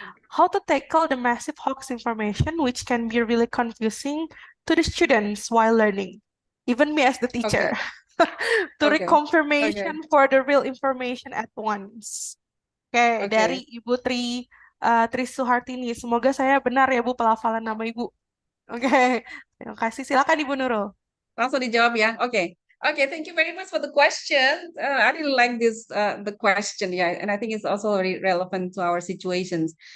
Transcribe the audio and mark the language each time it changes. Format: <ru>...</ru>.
<en>How to tackle the massive hoax information which can be really confusing to the students while learning, even me as the teacher, to Okay. reconfirmation for the real information at once.</en> <id>Oke, dari Ibu Tri Suhartini. Semoga saya benar ya Bu pelafalan nama Ibu. Oke, terima kasih. Silakan Ibu Nurul. Langsung dijawab ya. Oke.</id> <en>Okay, thank you very much for the question. I really like this the question, yeah, and I think it's also very relevant to our situations.</en>